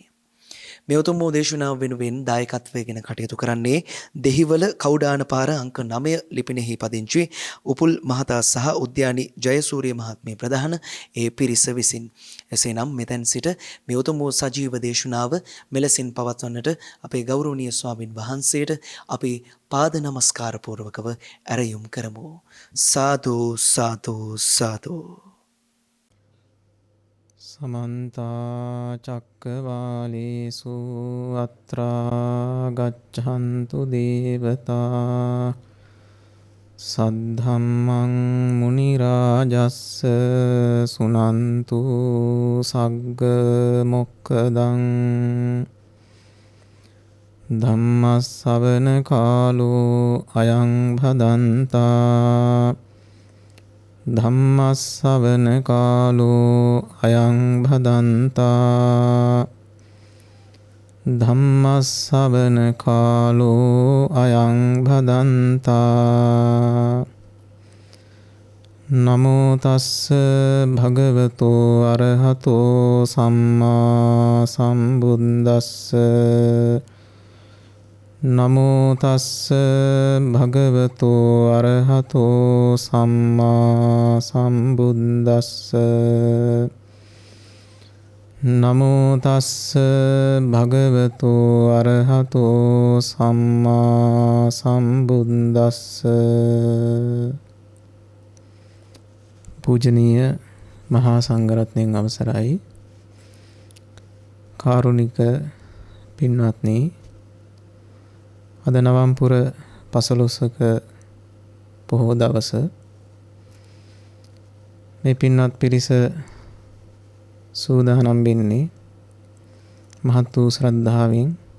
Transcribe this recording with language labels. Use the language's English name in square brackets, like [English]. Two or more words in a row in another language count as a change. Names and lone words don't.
[Sinhala] මේ උතුම් වූ දේශනාව වෙනුවෙන් දායකත්වයෙන් කටයුතු කරන්නේ දෙහිවල කවුඩාන පාර අංක 9 ලිපිනෙහි පදිංචි උපුල් මහතා සහ උද්‍යානි ජයසූරිය මහත්මිය ප්‍රධාන ඒ පිරිස විසින්. එසේනම් මෙතෙන් සිට මේ උතුම් වූ සජීව දේශනාව මෙලෙසින් පවත්වන්නට අපේ ගෞරවනීය ස්වාමින් වහන්සේට අපි පාද නමස්කාර පූර්වකව ඇරයුම් කරමු. සාදු සාදු සාදු. [Pali] समन्ता चक्कवालेषु अत्रा गच्छन्तु देवता सद्धम्मं मुनिराजस्स सुनन्तु सग्ग मोक्खदं धम्मස්සවන කාලෝ අයං භදන්තා ධම්මස්සවන කාලෝ අයං භදන්තා ධම්මස්සවන කාලෝ අයං භදන්තා නමෝ තස්ස භගවතෝ අරහතෝ සම්මා සම්බුද්දස්ස නමෝ තස්ස භගවතෝ අරහතෝ සම්මා සම්බුද්දස්ස නමෝ තස්ස භගවතෝ අරහතෝ සම්මා සම්බුද්දස්ස. [Sinhala] පූජනීය මහා සංඝරත්නයන් අවසරයි. කාරුණික පින්වත්නි, අද නවම්පුර 15ක පොහොය දවස මේ පින්වත් පිරිස සූදානම් වෙන්නේ මහත් වූ ශ්‍රද්ධාවෙන්